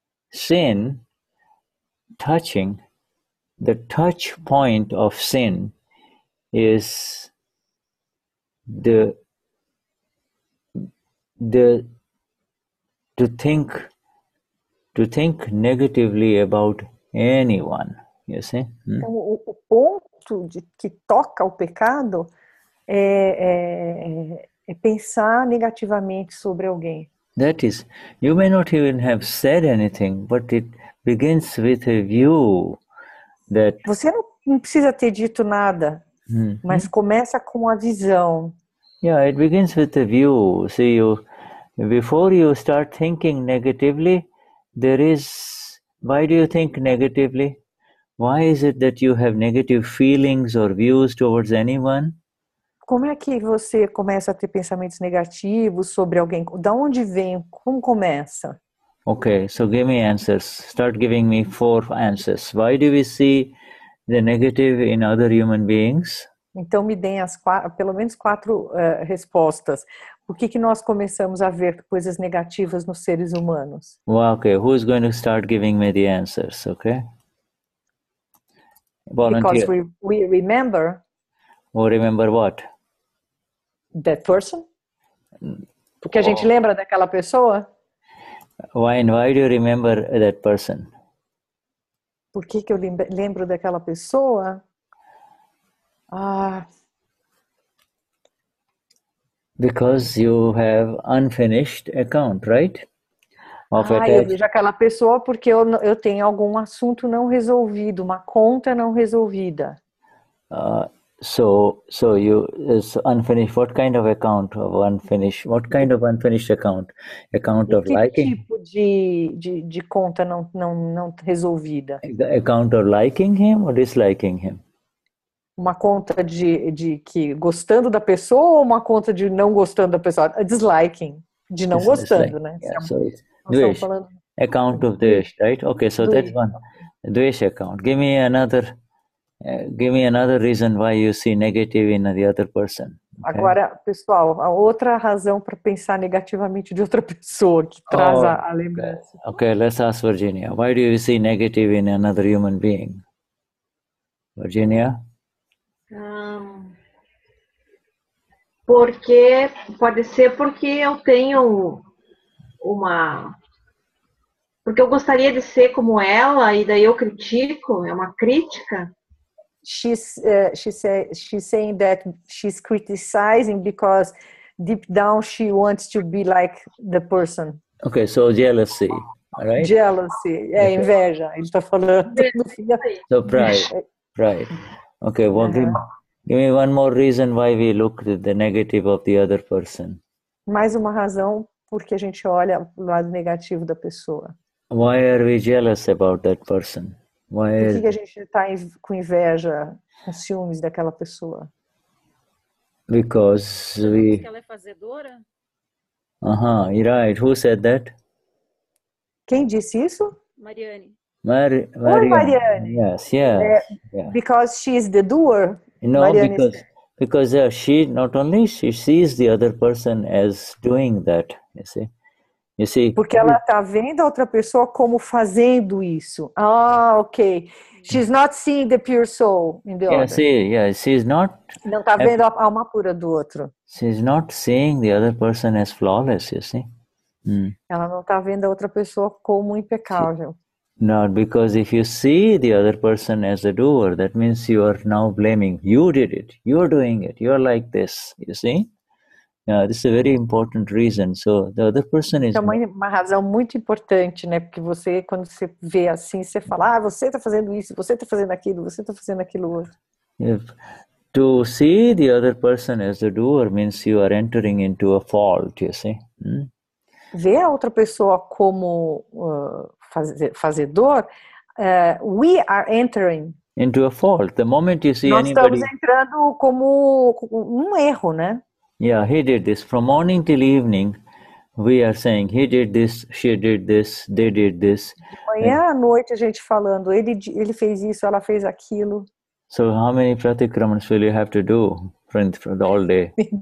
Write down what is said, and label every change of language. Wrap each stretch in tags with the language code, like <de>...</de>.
<en>Sin touching. The touch point of sin is to think negatively about anyone, you see?</en> <pt>Então, o ponto que toca o pecado é pensar negativamente sobre alguém.</pt> <en>That is, you may not even have said anything, but it begins with a view that...</en> <pt>Você não precisa ter dito nada, mas começa com a visão.</pt> <en>Yeah, it begins with a view. See, before you start thinking negatively, why do you think negatively? Why is it that you have negative feelings or views towards anyone?</en> <pt>como é que você começa a ter pensamentos negativos sobre alguém? Da onde vem? Como começa?</pt> <en>Okay, so give me answers. Start giving me 4 answers. Why do we see the negative in other human beings?</en> <pt>Então me deem pelo menos 4 respostas. Por que nós começamos a ver coisas negativas nos seres humanos?</pt> <en>Well, okay, who's going to start giving me the answers, okay? Volunteer. Because we remember Oh, remember what? that person?</en> <pt>Porque a gente lembra daquela pessoa?</pt> <en>Why do you remember that person?</en> <pt>Por que eu lembro daquela pessoa?</pt> <en>Because you have unfinished account, right?</en> <pt>Eu vejo aquela pessoa porque eu tenho algum assunto não resolvido, uma conta não resolvida.</pt> <en>So it's unfinished. What kind of account of unfinished? What kind of unfinished account? Account of liking?</en> <pt>Que tipo de conta não resolvida?</pt> <en>Account of liking him or disliking him?</en> <pt>Uma conta de que gostando da pessoa ou uma conta de não gostando da pessoa?</pt> <en>Disliking,</en> <pt>de não gostando, né?</pt> <en>Yeah, so it's Dvesh, account of Dvesh, right? Okay, so that's one. Dvesh account. Give me another reason why you see negative in the other person. Okay?</en> <pt>Agora, pessoal, a outra razão para pensar negativamente de outra pessoa que traz a lembrança.</pt> <en>Okay, let's ask Virginia. Why do you see negative in another human being? Virginia?</en> <pt>Porque pode ser porque eu tenho porque eu gostaria de ser como ela e daí eu critico, é uma crítica.</pt> <en>She's saying that she's criticizing because deep down she wants to be like the person. Okay, so jealousy, all right? Jealousy,</en> <pt>inveja, ele está falando.</pt> <en>So pride. Okay, well, give me one more reason why we look at the negative of the other person.</en> <pt>Mais uma razão porque a gente olha o lado negativo da pessoa.</pt> <en>Why are we jealous about that person?</en> <pt>Por que a gente está com inveja, com ciúmes daquela pessoa?</pt> <en>Because</en> <pt>ela é fazedora?</pt> <en>You're right. Who said that?</en> <pt>Quem disse isso? Mariane. Oi, Mariane.</pt> <en>Yes. Because she is the doer. No, Mariane because she not only she sees the other person as doing that. You see.</en> <pt>Porque ela está vendo a outra pessoa como fazendo isso.</pt> <en>Ok. She's not seeing the pure soul in the other. She's not.</en> <pt>Não está vendo a alma pura do outro.</pt> <en>She's not seeing the other person as flawless. You see.</en> <pt>Ela não está vendo a outra pessoa como impecável.</pt> <en>Not because if you see the other person as a doer, that means you are now blaming. You did it. You're doing it. You're like this. You see. This is a very important reason. So the other person is.</en> <pt>É uma razão muito importante, né? Porque você, quando você vê assim, você fala, você está fazendo isso, você está fazendo aquilo, você está fazendo aquilo outro.</pt> <en>To see the other person as the doer means you are entering into a fault. You see.</en> <pt>Ver a outra pessoa como fazedor,</pt> <en>we are entering into a fault. The moment you see</en> <pt>nós</pt> <en>anybody.</en> <pt>Estamos entrando como um erro, né?</pt> <en>Yeah, he did this. From morning till evening, we are saying, he did this, she did this, they did this.</en> <pt>De manhã à noite a gente falando, ele fez isso, ela fez aquilo.</pt> <en>So how many pratikramans will you have to do for the all day?</en>